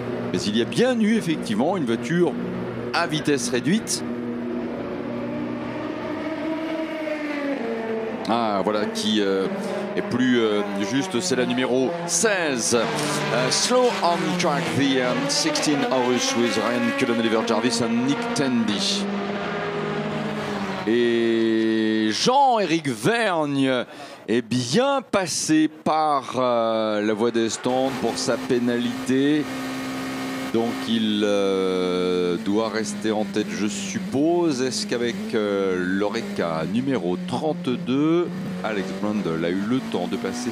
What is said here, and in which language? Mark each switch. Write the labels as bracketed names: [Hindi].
[French] Mais il y a bien eu effectivement une voiture à vitesse réduite. Ah voilà qui est plus juste, c'est la numéro 16. [English] Slow on track, the 16 Horus with Ryan Cullen, Oliver Jarvis and Nick Tandy. [French] Et Jean-Éric Vergne est bien passé par la voie des stands pour sa pénalité. Donc il doit rester en tête, je suppose. Est-ce qu'avec l'Oreca numéro 32, Alex Brundle a eu le temps de passer?